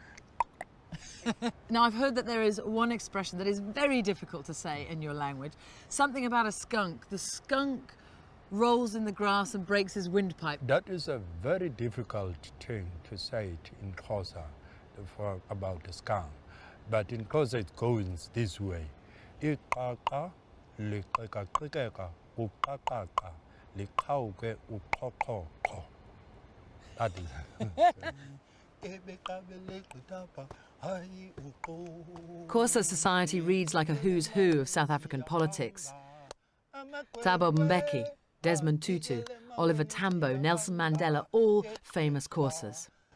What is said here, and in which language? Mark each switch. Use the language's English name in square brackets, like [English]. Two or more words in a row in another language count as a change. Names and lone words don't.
[English] Now, I've heard that there is one expression that is very difficult to say in your language. Something about a skunk. The skunk rolls in the grass and breaks his windpipe. That is a very difficult thing to say it in Xhosa about the skunk. But in Xhosa it goes this way. [Xhosa] Iqaqa liqeqaqeqeqa uqaqaqa liqhawuke uqhoqhoqho. [English] That is. Xhosa society reads like a who's who of South African politics. Thabo Mbeki, Desmond Tutu, Oliver Tambo, Nelson Mandela, all famous Xhosas.